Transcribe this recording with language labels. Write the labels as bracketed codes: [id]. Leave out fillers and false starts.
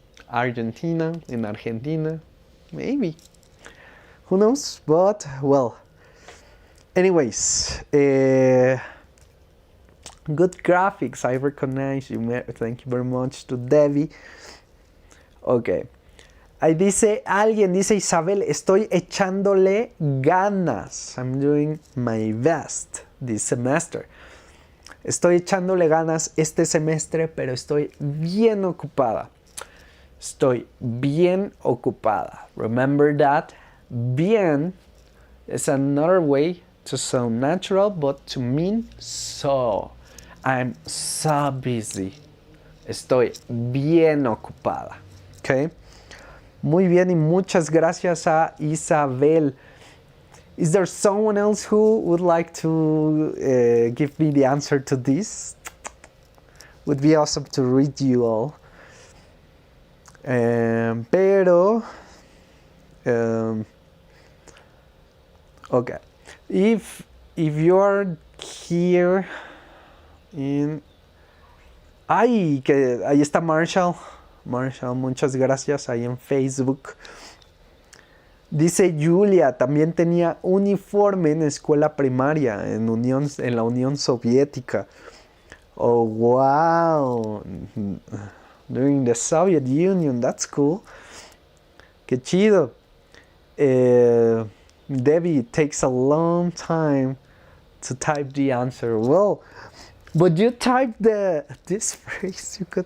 [en] Argentina, in Argentina, maybe. Who knows? But, well, anyways, good graphics, I recognize you. Thank you very much to Debbie. Ok. [es] Ahí dice, alguien dice, Isabel, estoy echándole ganas. [en] I'm doing my best this semester. [es] Estoy echándole ganas este semestre, pero estoy bien ocupada. Estoy bien ocupada. [en] Remember that? Bien is another way to sound natural, but to mean so. I'm so busy. [es] Estoy bien ocupada. [en] Okay? [es] Muy bien, y muchas gracias a Isabel. [en] Is there someone else who would like to give me the answer to this? Would be awesome to read you all. [es] Pero, okay. [en] If you're here in... ¡Ay! [es] Que ahí está Marshall. Marshall, muchas gracias ahí en Facebook. Dice Julia, también tenía uniforme en escuela primaria en la Unión Soviética. [en] Oh, wow. During the Soviet Union, that's cool. [es] Qué chido. [en] Debbie, it takes a long time to type the answer. Well, but you typed this phrase.